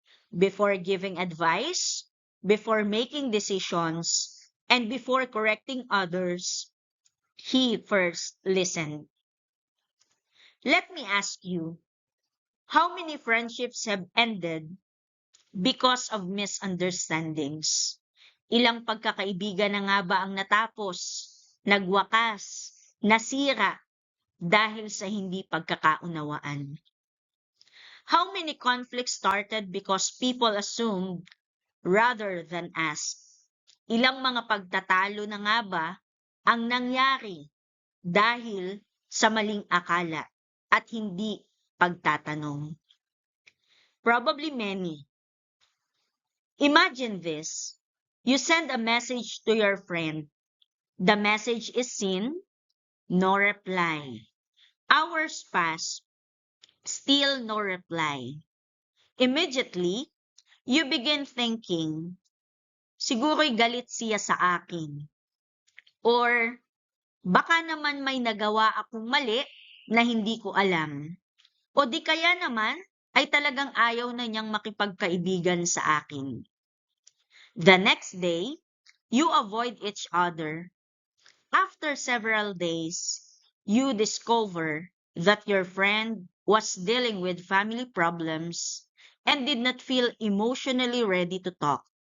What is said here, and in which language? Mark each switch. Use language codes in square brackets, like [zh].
[en] Before giving advice, before making decisions, and before correcting others, he first listened. Let me ask you, how many friendships have ended because of misunderstandings? [tl] Ilang pagkakaibigan na nga ba ang natapos, nagwakas, nasira dahil sa hindi pagkakaunawaan? [en] How many conflicts started because people assumed rather than asked? [tl] Ilang mga pagtatalo na nga ba ang nangyari dahil sa maling akala at hindi pagtatanong? [en] Probably many. Imagine this. You send a message to your friend. The message is seen, no reply. Hours pass, still no reply. Immediately, you begin thinking, [tl] siguro'y galit siya sa akin. Or, baka naman may nagawa akong mali na hindi ko alam. O di kaya naman, ay talagang ayaw na niyang makipagkaibigan sa akin. [en] The next day, you avoid each other. After several days, you discover that your friend was dealing with family problems and did not feel emotionally ready to talk.